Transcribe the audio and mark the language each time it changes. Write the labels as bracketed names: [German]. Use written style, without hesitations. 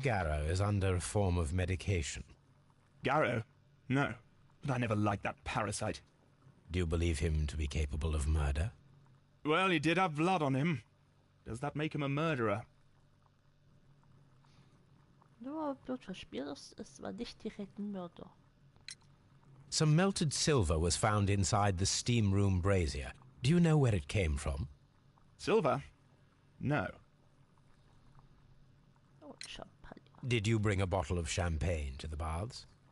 [English] Garrow is under a form of medication? Garrow? No. But I never liked that parasite. Do you believe him to be capable of murder? Well, he did have blood on him. Does that make him a murderer? [German] Nur Blutverspiel ist zwar nicht direkt ein Mörder. [English] Some melted silver was found inside the steam room brazier. Do you know where it came from? Silver? No. [German] Oh, Champagner. [English] Did you bring a bottle of champagne to the baths?